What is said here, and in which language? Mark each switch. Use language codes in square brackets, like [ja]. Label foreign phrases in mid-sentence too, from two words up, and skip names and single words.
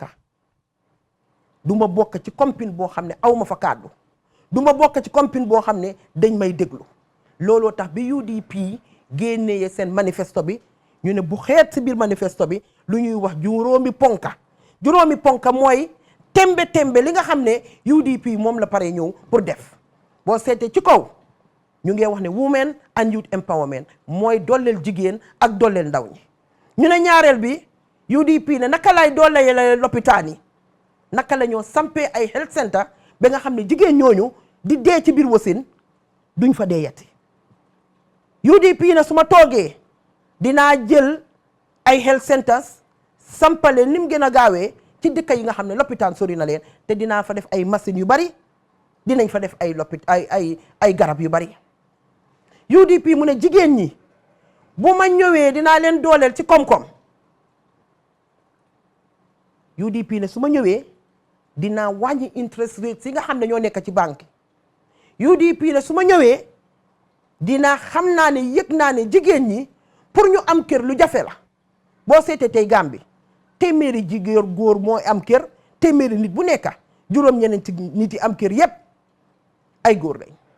[wo] bokk ci compine boo xam ne aw ma fa kàddu du ma bokk ci compine boo xam ne dañ may déglu looloo tax bi UDP génnee seen manifesto bi ñu ne bu xeet si biir manifesto bi lu ñuy wax juróomi ponka mooy tembe li nga xam ne UDP moom la pare ñëw pour def boo seetee ci kaw ñu ngi wax ne [en] women and youth empowerment [wo] mooy dooleel jigéen ak dooleel ndaw ñi ñu ne ñaareel bi UDP ne naka lay dooleel lopitaan yi naka la ñoo sampee ay [en] health center [wo] ba nga xam ne jigéen ñooñu di dee ci biir wasin duñ fa dee yati UDP ne su ma toogee dinaa jël ay [en] health centers [wo] sampale ni mu gën a gaawee ci dëkk yi nga xam ne lopitaan sori na leen te dinaa fa def ay machines yu bari dinañ fa def ay garab yu bari UDP mu ne jigéen ñi bu ma ñëwee dinaa leen dooleel ci koom-koom UDP ne su ma ñëwee dinaa wàññi [en] interest rate [wo] yi nga xam ne ñoo nekk ci banque UDP ne su ma ñëwee dinaa xam naa ne yëg naa ne jigéen ñi pour ñu am kër lu jafe la boo seetee tey Gambie téeméeri jigéen góor mooy am kër téeméeri nit bu nekk juróom-ñeneenti nit yi am kër yépp ay góor lañ